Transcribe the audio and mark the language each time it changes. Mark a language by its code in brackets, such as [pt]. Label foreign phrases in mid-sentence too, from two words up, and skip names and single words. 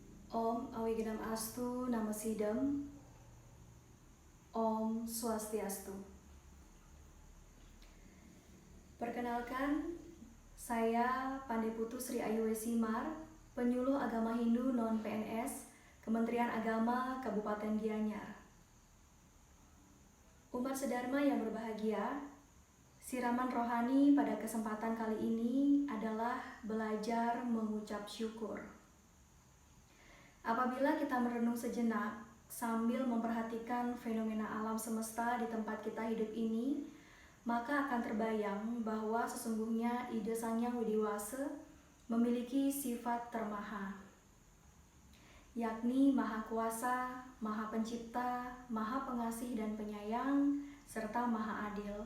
[sa] Om Awigenam Astu Namo Sidam. Om Swastiastu. [id] Perkenalkan, saya Pandeputu Sri Ayu Wesimar, penyuluh agama Hindu non-PNS, Kementerian Agama Kabupaten Gianyar. Umat sedharma yang berbahagia, siraman rohani pada kesempatan kali ini adalah belajar mengucap syukur. Apabila kita merenung sejenak sambil memperhatikan fenomena alam semesta di tempat kita hidup ini, maka akan terbayang bahwa sesungguhnya ide Sang Hyang Widiwasa memiliki sifat termaha, yakni Maha Kuasa, Maha Pencipta, Maha Pengasih dan Penyayang, serta Maha Adil.